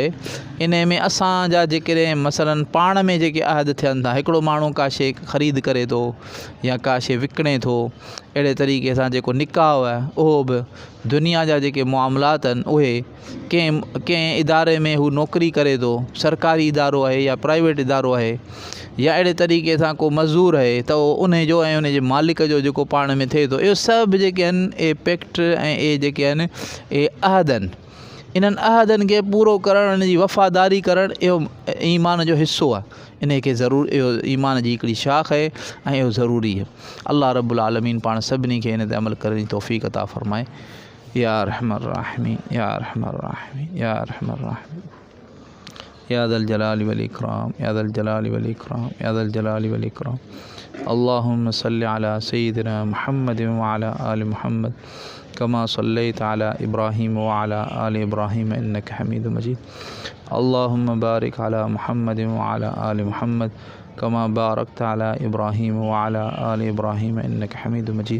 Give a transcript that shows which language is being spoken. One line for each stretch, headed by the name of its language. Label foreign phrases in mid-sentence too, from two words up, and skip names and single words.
Sindhi: इन में असांजा जेकॾहिं मसलन पाण में जेके अहद थियनि था, हिकिड़ो माण्हू का शइ ख़रीद करे थो या का शइ विकिणे थो, अहिड़े तरीक़े सां जेको निकाह आहे उहो बि दुनिया जा जेके मामलात आहिनि उहे कंहिं इदारे में हू नौकिरी करे थो, सरकारी इदारो आहे या प्राइवेट इदारो आहे या अहिड़े तरीक़े सां को मज़दूर आहे त उन जो ऐं उन जे मालिक जो जेको पाण में थिए थो, इहो सभु जेके आहिनि ए पैक्ट ऐं ए जेके आहिनि ए अहद आहिनि। इन्हनि अहदनि खे पूरो करणु, इन जी वफ़ादारी करणु इहो ईमान जो हिसो आहे। इन खे ज़रूरु इहो ईमान जी हिकिड़ी शाख़ आहे ऐं इहो ज़रूरी आहे। अल्लाह
Arabic: رب العالمين
Sindhi: पाण सभिनी खे इन ते अमल करण जी तौफ़ीक़ अता फ़रमाए।
Arabic: يا أرحم الراحمين، يا أرحم الراحمين، يا أرحم الراحمين، يا ذا الجلال والإكرام، يا ذا الجلال والإكرام، يا ذا الجلال والإكرام. اللهم صل على سيدنا محمد وعلى آل محمد كما صليت على إبراهيم وعلى آل إبراهيم إنك حميد مجيد. اللهم بارك على محمد وعلى آل محمد كما باركت على إبراهيم وعلى آل إبراهيم إنك حميد مجيد.